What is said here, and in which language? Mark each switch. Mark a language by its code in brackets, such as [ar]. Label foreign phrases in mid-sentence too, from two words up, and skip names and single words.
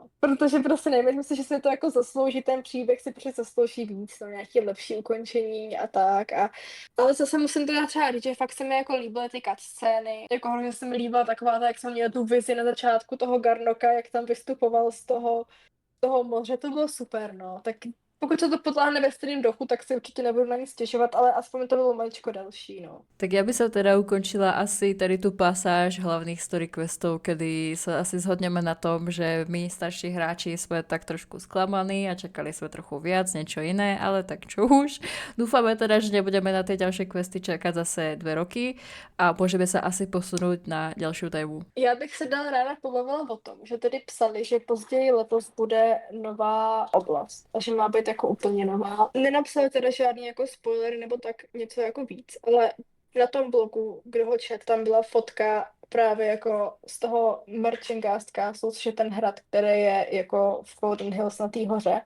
[cs] Protože prostě nevím, myslím si, že se to jako zaslouží, ten příběh si prostě zaslouží víc, no, nějaké lepší ukončení a tak a ale zase musím teda třeba říct, že fakt se mi jako líbily ty cutscény, jako hrozně se mi líbila taková ta, jak jsem měla tu vizi na začátku toho Garnoka, jak tam vystupoval z toho moře, to bylo super, no, tak pokud se to potláhne ve stejném dochu, tak si určitě nebudu na nic stěžovat, ale aspoň to bylo maličko delší, no. [sk] Tak ja by som teda ukončila asi tady tú pasáž hlavných [en] story questov, [sk] kedy sa asi zhodneme na tom, že my starší hráči sme tak trošku sklamaní a čakali sme trochu viac, niečo iné, ale tak čo už. Dúfame teda, že nebudeme na tie ďalšie questy čakať zase 2 roky a môžeme sa asi posunúť na ďalšiu tému. [cs] Já bych se dál ráda pobavila o tom, že tedy psali, že později letos bude nová oblast a že má být jako úplně nová. Nenapsali teda žádný jako spoilery nebo tak něco jako víc, ale na tom blogu, kdo ho čet, tam byla fotka právě jako z toho Merchengast Castle, což je ten hrad, který je jako v Golden Hills na té hoře.